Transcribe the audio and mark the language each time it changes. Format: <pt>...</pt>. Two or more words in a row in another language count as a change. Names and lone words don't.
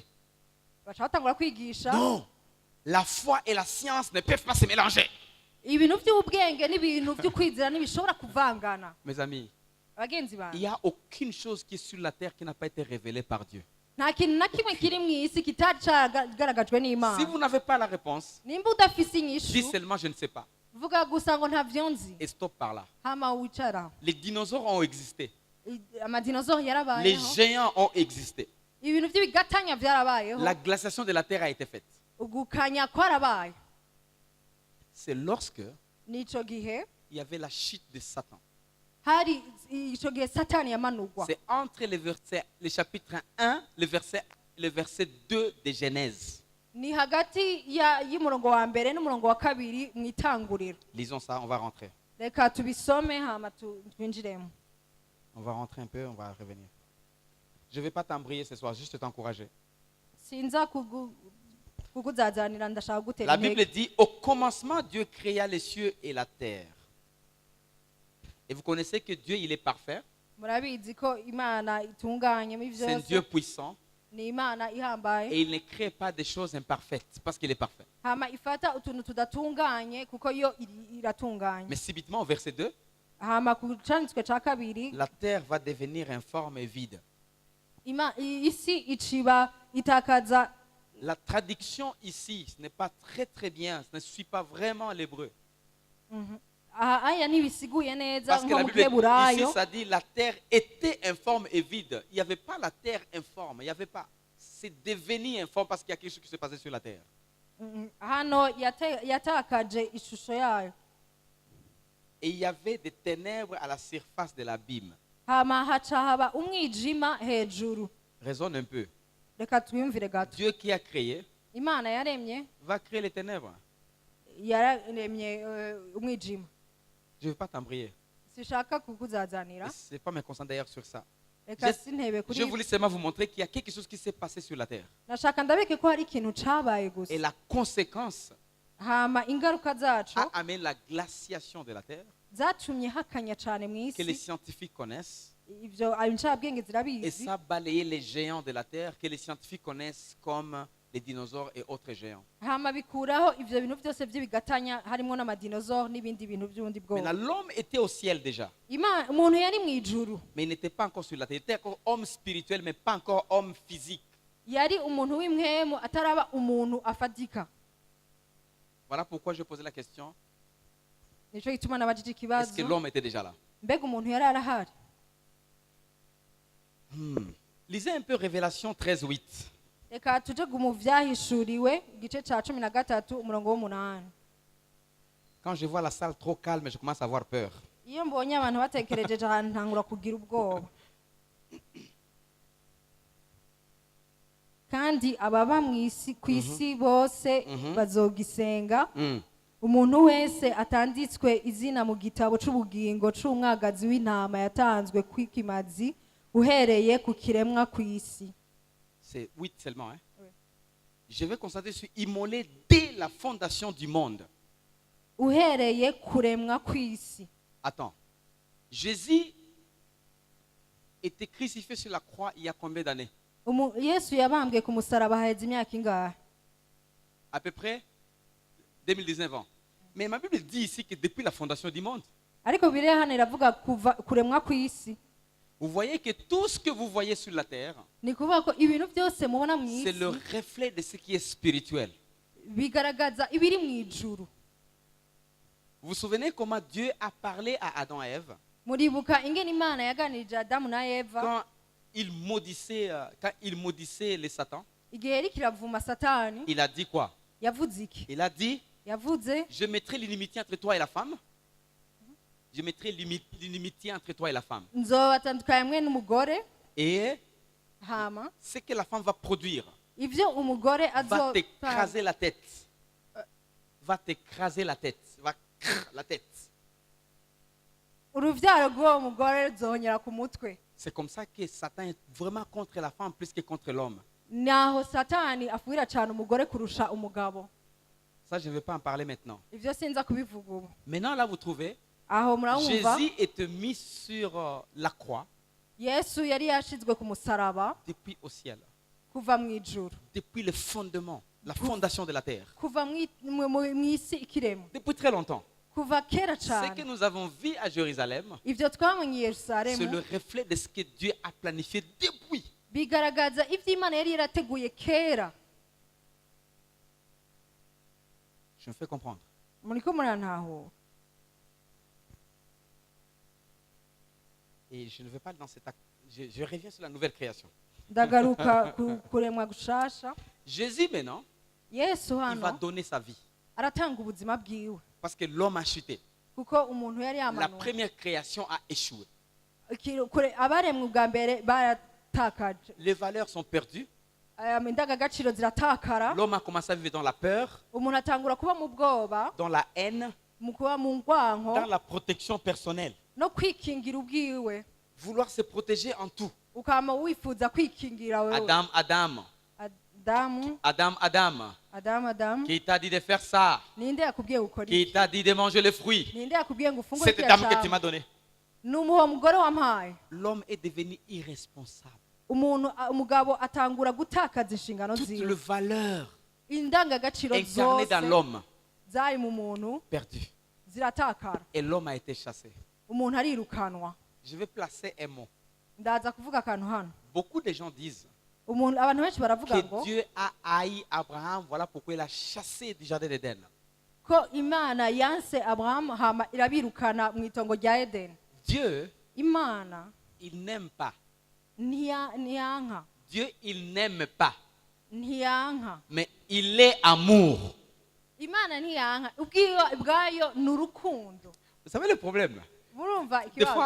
<rn>baca batangura kwigisha</rn> <fr>Non, la foi et la science ne peuvent pas se mélanger.</fr> <rw>ibintu by'ubwenge n'ibintu byo kwizera ntibishobora kuvangana.</rw> <fr>Mes amis,</fr> <rw>abagenzi</rw> <fr>il</fr> <rw>banjye,</rw> <fr>n'y a aucune chose qui est sur la terre qui n'a pas été révélée par Dieu.</fr> <rw>nta kintu na kimwe kiri mu isi kitari cyagaragajwe</rw> <fr>Si</fr> <rn>n'Imana.</rn> <fr>vous n'avez pas la réponse,</fr> <rn>nimba udafise</rn> <fr>dis</fr> <rn>inyishu,</rn> <fr>seulement je ne sais pas.</fr> <rn>vuga gusa ngo ntavyo nzi,</rn> <fr>Et stop par là.</fr> <rn>hama wicara.</rn> <fr>Les dinosaures ont existé.</fr> <rn>amadinosaure</rn> <fr>Les</fr> <rn>yarabayeho,</rn> <fr>géants ont existé.</fr> <rn>ibintu by'ibigatanya byarabayeho,</rn> <fr>La glaciation de la terre a été faite.</fr> <rn>ugukanya kwarabaye.</rn> <fr>C'est lorsque</fr> <rn>nico gihe</rn> <fr>il y avait la chute de Satan.</fr> <rn>hari ico gihe satani yamanurwa.</rn> <fr>C'est entre le chapitre 1, le verset 2 de Genèse.</fr> <rn>ni hagati y'umurongo wa mbere n'umurongo wa kabiri mu itanguriro.</rn> <fr>Lisons ça, on va rentrer.</fr> <rn>reka tubisome hama twinjiremo.</rn> <fr>On va rentrer un peu, on va revenir. Je ne vais pas t'embrayer ce soir, juste t'encourager.</fr> <rn>Sinza kukuzazanira ndashaka gutera</rn> <fr>La Bible</fr> <rn>intege.</rn> <fr>dit, au commencement, Dieu créa les cieux et la terre. Et vous connaissez que Dieu, il est parfait.</fr> <rn>Murabizi ko Imana itunganye mu</rn> <fr>C'est un</fr> <rn>byose.</rn> <fr>Dieu puissant.</fr> <rn>Ni Imana ihambaye.</rn> <fr>Et il ne crée pas des choses imparfaites parce qu'il est parfait.</fr> <rn>Hama ifata utuntu tudatunganye kuko yo iratunganye.</rn> <fr>Mais subitement, au verset 2,</fr> <rn>Hama ku canditswe ca kabiri</rn> <fr>la terre va devenir informe et vide.</fr> <rn>isi iciba itakaza.</rn> <fr>La traduction ici, ce n'est pas très bien, ce ne suit pas vraiment l'hébreu.</fr> <rn>Aya ntibisiguye neza</rn> <fr>Parce que</fr> <rn>nko</rn> <fr>la</fr> <rn>mu</rn> <fr>Bible, ici,</fr> <rn>Giheburayo.</rn> <fr>ça dit la terre était informe et vide. Il n'y avait pas la terre informe, il n'y avait pas. C'est devenu informe parce qu'il y a quelque chose qui s'est passé sur la terre.</fr> <rn>Hano yatakaje ishusho yayo.</rn> <fr>Et il y avait des ténèbres à la surface de l'abîme.</fr> <rn>Hama haca haba umwijima hejuru.</rn> <fr>Raisonne un peu.</fr> <rn>Reka twiyumvire gato.</rn> <fr>Dieu qui a créé</fr> <rn>Imana yaremye</rn> <fr>va créer les ténèbres.</fr> <rn>yaremye umwijima.</rn> <fr>Je ne veux pas t'embrayer.</fr> <rn>Sishaka kukuzazanira.</rn> <fr>Ce n'est pas me concentrer d'ailleurs sur ça.</fr> <rn>Reka sintebe</rn> <fr>Je</fr> <rn>kuri.</rn> <fr>voulais seulement vous montrer qu'il y a quelque chose qui s'est passé sur la terre.</fr> <rn>Nashaka ndabeke ko hari ikintu cabaye</rn> <fr>Et</fr> <rn>gusa.</rn> <fr>la conséquence</fr> <rn>Hama ingaruka zaco</rn> <fr>a amené la glaciation de la terre</fr> <rn>zatumye hakanya cane mu</rn> <fr>que les</fr> <rn>isi.</rn> <fr>scientifiques connaissent.</fr> <rn>Ivyo incabwenge</rn> <fr>Et</fr> <rn>zirabizi.</rn> <fr>ça a balayé les géants de la terre que les scientifiques connaissent comme les dinosaures et autres géants.</fr> <rn>Hama bikuraho ivyo bintu byose by'ibigatanya harimo n'amadinosaure n'ibindi bintu by'ubundi</rn> <fr>Maintenant,</fr> <rn>bwoko.</rn> <fr>l'homme était au ciel déjà,</fr> <rn>Umuntu yari mu ijuru.</rn> <fr>mais il n'était pas encore sur la terre. Il était encore homme spirituel, mais pas encore homme physique.</fr> <rn>Yari umuntu w'imwemu ataraba umuntu afatika.</rn> <fr>Voilà pourquoi je posais la question,</fr> <rn>Nico gituma nabajije</rn> <fr>est-ce que</fr> <rn>ikibazo.</rn> <fr>l'homme était déjà là?</fr> <rn>Mbega umuntu yari arahari.</rn> <fr>Lisez un peu Révélation 13:8.</fr> <rn>Reka tuje mu vyahishuriwe igice ca 13 umurongo w'8.</rn> <fr>Quand je vois la salle trop calme, je commence à avoir peur.</fr> <rn>Iyo mbonye abantu batekerejeje ahantu ntangura kugira ubwoba. Kandi ababa ku isi bose bazogisenga. Umuntu wese atanditswe izina mu gitabo c'ubugingo c'umwagazi w'intama yatanzwe kw'ikimazi uhereye ku kiremwa kw'isi.</rn> <fr>C'est 8 seulement. Hein? Oui. Je vais constater, je suis immolé dès la fondation du monde.</fr> <rn>Uhereye kuremwa kw'isi.</rn> <fr>Attends. Jésus était crucifié sur la croix il y a combien d'années?</fr> <rn>Yesu yabambwe ku musaraba haheze imyaka ingahe?</rn> <fr>À peu près 2019 ans. Mais ma Bible dit ici que depuis la fondation du monde,</fr> <rn>Ariko Bibiliya hano iravuga kuva kuremwa kw'isi.</rn> <fr>vous voyez que tout ce que vous voyez sur la terre,</fr> <rn>Ni kuvuga ko ibintu byose mubona mu</rn> <fr>c'est le</fr> <rn>isi</rn> <fr>reflet de ce qui est spirituel.</fr> <rn>bigaragaza ibiri mu ijuru.</rn> <fr>Vous vous souvenez comment Dieu a parlé à Adam et Ève</fr> <rn>Muribuka ingene Imana yaganirije Adamu na Eva</rn> <fr>quand il maudissait les Satan?</fr> <rn>igihe yari kiravuma Satani.</rn> <fr>Il a dit quoi?</fr> <rn>Yavuze iki?</rn> <fr>Il a dit,</fr> <rn>Yavuze</rn> <fr>je mettrai l'inimitié entre toi et la femme. Je mettrai l'inimitié entre toi et la femme.</fr> <rn>nzobatandukanya mwe n'umugore.</rn> <fr>Et</fr> <rn>Hama</rn> <fr>ce que la femme va produire</fr> <rn>ivyo umugore</rn> <fr>va t'écraser la tête. Va t'écraser la tête. Va la tête.</fr> <rn>uruvyaro rw'uwo mugore ruzongera ku mutwe.</rn> <fr>C'est comme ça que Satan est vraiment contre la femme plus que contre l'homme.</fr> <rn>Naho Satani afuhira cyane umugore kurusha umugabo.</rn> <fr>Ça, je ne vais pas en parler maintenant.</fr> <rn>Ivyo sinza kubivuga ubu.</rn> <fr>Maintenant, là, vous trouvez,</fr> <rn>Aho murabumva</rn> <fr>Jésus est mis sur la croix</fr> <rn>Yesu yari yashizwe ku musaraba</rn> <fr>depuis au ciel,</fr> <rn>kuva mu ijuru.</rn> <fr>depuis le fondement, la fondation de la terre,</fr> <rn>Kuva mu isi ikiremwa.</rn> <fr>depuis très longtemps.</fr> <rn>Kuva kera</rn> <fr>Ce que</fr> <rn>cyane.</rn> <fr>nous avons vu à Jérusalem,</fr> <rn>Ivyo twabonye i</rn> <fr>c'est le</fr> <rn>Yerusalemu</rn> <fr>reflet de ce que Dieu a planifié depuis.</fr> <rn>bigaragaza ivyo Imana yari yarateguye kera.</rn> <fr>Je me fais comprendre.</fr> <rn>Muriko murantaho.</rn> <fr>Et je ne vais pas dans cet acte. Je reviens sur la nouvelle création.</fr> <rn>Ndagaruka kuremwa gushasha.</rn> <fr>Jésus, maintenant,</fr> <rn>Yesu</rn> <fr>il va</fr> <rn>hano</rn> <fr>donner sa vie.</fr> <rn>aratanga ubuzima bwiwe.</rn> <fr>Parce que l'homme a chuté.</fr> <rn>Kuko umuntu yari</rn> <fr>La</fr> <rn>yamanuwe.</rn> <fr>première création a échoué.</fr> <rn>Abaremwe ubwa mbere baratakaje.</rn> <fr>Les valeurs sont perdues.</fr> <rn>Indangagaciro ziratakara.</rn> <fr>L'homme a commencé à vivre dans la peur,</fr> <rn>Umuntu atangura kuba mu bwoba,</rn> <fr>dans la haine,</fr> <rn>mu kuba mu nkwanko</rn> <fr>dans la protection personnelle.</fr> <rn>no kwikingira ubwiwe</rn> <fr>Vouloir se protéger en tout.</fr> <rn>ukama wifuza kwikingira wewe.</rn> <fr>Adam,</fr> <rn>Adamu</rn> <fr>qui t'a dit de faire ça,</fr> <rn>ninde yakubwiye gukora</rn> <fr>qui</fr> <rn>iki?</rn> <fr>t'a dit de manger les fruits.</fr> <rn>Ninde yakubwiye ngo ufungure</rn> <fr>Cette dame que tu m'as donnée.</fr> <rn>n'umuho mugore wampaye.</rn> <fr>L'homme est devenu irresponsable.</fr> <rn>Umugabo atangura gutakaza inshingano</rn> <fr>Toute</fr> <rn>ziwe.</rn> <fr>le valeur</fr> <rn>Indangagaciro</rn> <fr>incarnée dans</fr> <rn>zose</rn> <fr>l'homme</fr> <rn>zari mu muntu</rn> <fr>perdu.</fr> <rn>ziratakara.</rn> <fr>Et l'homme a été chassé.</fr> <rn>Umuntu arirukanwa.</rn> <fr>Je vais placer un mot.</fr> <rn>Ndaza kuvuga akantu hano.</rn> <fr>Beaucoup de gens disent</fr> <rn>Abantu benshi baravuga ngo</rn> <fr>que Dieu a haï Abraham, voilà pourquoi il a chassé du jardin d'Éden.</fr> <rn>ko Imana yanse Abraham hama irabirukana mu itongo rya Edeni.</rn> <fr>Dieu,</fr> <rn>Imana</rn> <fr>il n'aime pas.</fr> <rn>ntiyanka.</rn> <fr>Dieu, il n'aime pas.</fr> <rn>Ntiyanka.</rn> <fr>Mais il est amour.</fr> <rn>Imana ntiyanka. Ubwayo ni urukundo.</rn> <fr>Vous savez le problème?</fr> <rn>Murumva ikibazo.</rn>